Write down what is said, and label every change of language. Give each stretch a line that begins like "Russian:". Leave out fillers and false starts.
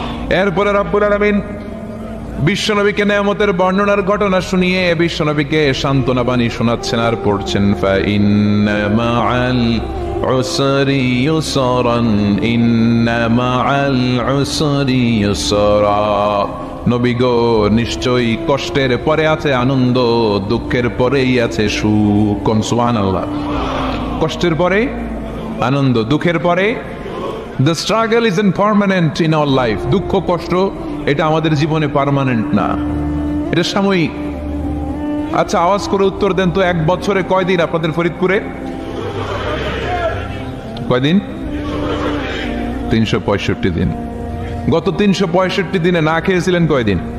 Bangla: এরপরে রব্বুল আলামিন বিশ্বনবীকে নেয়ামতের বর্ণনার ঘটনা শুনিয়ে বিশ্বনবীকে সান্ত্বনা বাণী শোনাচ্ছেন আর পড়ছেন,
Arabic: ফাইন্না মাআল উসরি ইউসরান, ইন্না মাআল উসরি ইউসরা।
Bangla: নবী গো, নিশ্চয়ই কষ্টের পরে আছে আনন্দ, দুঃখের পরেই আছে সুখ। কোন সুবহানাল্লাহ। কষ্টের পরে আনন্দ, দুঃখের পরে।
English: The struggle isn't permanent in our life.
Bangla: দুঃখ কষ্ট এটা আমাদের জীবনে পার্মানেন্ট না, এটা সাময়িক। আচ্ছা, আওয়াজ করে উত্তর দেন তো, 1 বছরে কয়দিন আপনাদের ফরিদপুরে? কয়দিন? 365 দিন। গত 365 দিনে না খেয়েছিলেন কয়দিন?